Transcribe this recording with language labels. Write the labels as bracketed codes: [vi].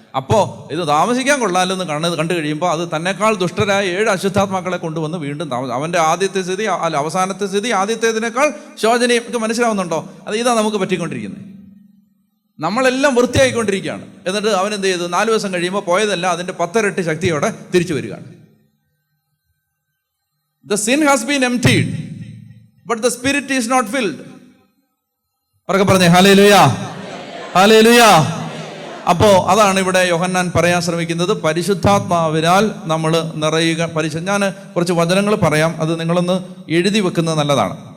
[ml] അപ്പോൾ ഇത് താമസിക്കാൻ കൊള്ളാമെന്ന് കണ്ടു കഴിയുമ്പോൾ അത് തന്നെക്കാൾ ദുഷ്ടരായ 7 അശുദ്ധാത്മാക്കളെ കൊണ്ടുവന്ന് വീണ്ടും അവൻ്റെ ആദ്യത്തെ സ്ഥിതി അവസാനത്തെ സ്ഥിതി ആദ്യത്തേതിനേക്കാൾ ശോചനീയം. മനസ്സിലാവുന്നുണ്ടോ? ഇതാ നമുക്ക് പറ്റിക്കൊണ്ടിരിക്കുന്നത്. നമ്മളെല്ലാം വൃത്തിയായിക്കൊണ്ടിരിക്കുകയാണ്. എന്നിട്ട് അവൻ എന്ത് ചെയ്തു? 4 ദിവസം കഴിയുമ്പോൾ പോയതല്ല അതിൻ്റെ 10 ഇരട്ടി ശക്തിയോടെ തിരിച്ചു വരികയാണ്. [en] The sin has been emptied, but the spirit is not filled. [ml] പറഞ്ഞേ ഹല്ലേലൂയാ, ഹല്ലേലൂയാ. അപ്പോൾ അതാണ് ഇവിടെ യോഹന്നാൻ പറയാൻ ശ്രമിക്കുന്നത്. പരിശുദ്ധാത്മാവിനാൽ നമ്മൾ നിറയുക. ഞാൻ കുറച്ച് വചനങ്ങൾ പറയാം, അത് നിങ്ങളൊന്ന് എഴുതി വെക്കുന്നത് നല്ലതാണ്.